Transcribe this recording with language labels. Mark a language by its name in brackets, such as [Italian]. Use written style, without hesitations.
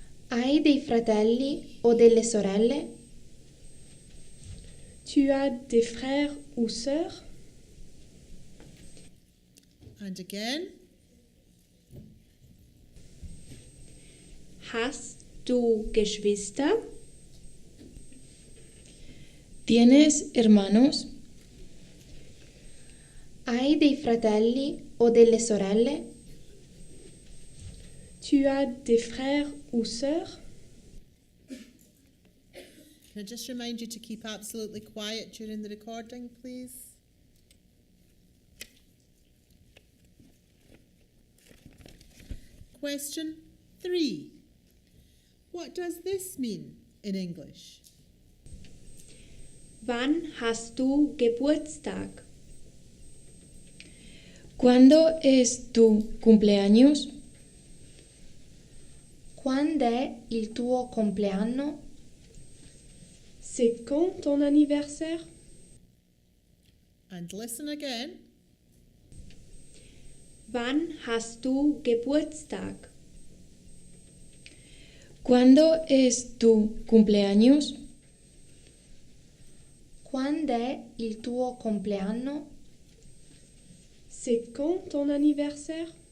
[Italian] Hai dei fratelli o delle sorelle? [French] Tu as des frères ou sœurs? [English] And again. [German] Hast du Geschwister? [Spanish] ¿Tienes hermanos? [Italian] Hai dei fratelli o delle sorelle? [French] Tu as des frères ou sœurs? [English] Can I just remind you to keep absolutely quiet during the recording, please? Question 3. What does this mean in English? [German] Wann hast du Geburtstag? [Spanish] ¿Cuándo es tu cumpleaños? [Italian] Quando è il tuo compleanno? [French] C'est quand ton anniversaire? [English] And listen again. [German] Wann hast du Geburtstag? [Spanish] ¿Cuándo es tu cumpleaños? [Italian] Quando è il tuo compleanno? [French] C'est quand ton anniversaire?